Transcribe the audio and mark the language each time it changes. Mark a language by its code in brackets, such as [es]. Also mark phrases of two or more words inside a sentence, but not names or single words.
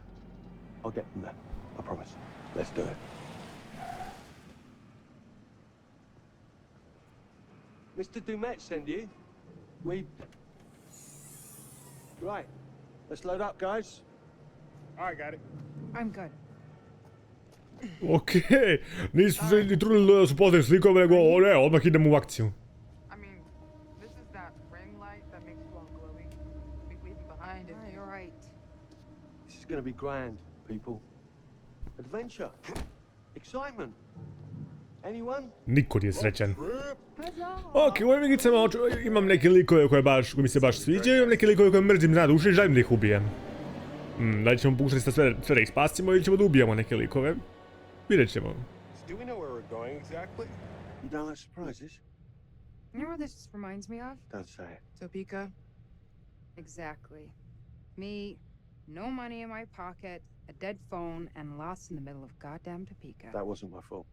[en] I'll get them there. I promise. Let's do it. Mr. Dumet send you? Right. Let's load up, guys. I got it. I'm good. [sr] Okej, nisu se ni trudili da su postavili slikove, nego ne, odmah idemo u akciju. [en] I mean, this is that ring light that makes you all glowy. We leave it behind if You're right. This is gonna be grand, people. Adventure. Excitement. Anyone? [sr] Niko nije srećan. Ok, u ovim igricama imam neke likove koji mi se baš sviđaju, imam neke likove koje mrzim na duši i želim da ih ubijem. Da li ćemo pokušati sve da ih spasimo ili ćemo da ubijemo neke likove? Vidjet ćemo. [en] Do we know where we're going exactly? You don't like surprises? You know what this reminds me of? Don't say it. Topeka? Exactly. Me, no money in my pocket, a dead phone, and lost in the middle of goddamn Topeka. That wasn't my fault.